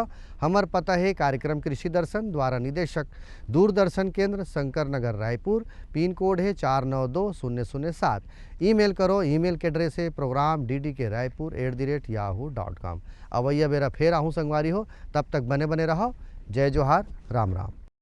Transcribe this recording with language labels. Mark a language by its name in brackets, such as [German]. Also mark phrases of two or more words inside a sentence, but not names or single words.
[Chhattisgarhi] हमार पता है कार्यक्रम कृषि दर्शन द्वारा निदेशक दूरदर्शन केंद्र शंकर नगर रायपुर, [English] pin code [Chhattisgarhi] है 492007। ईमेल करो, ईमेल के एड्रेस है program.ddkraipur@yahoo.com। अवैया बेरा फिर आहूँ संगवारी हो, तब तक बने बने रहो। जय जोहार, राम राम।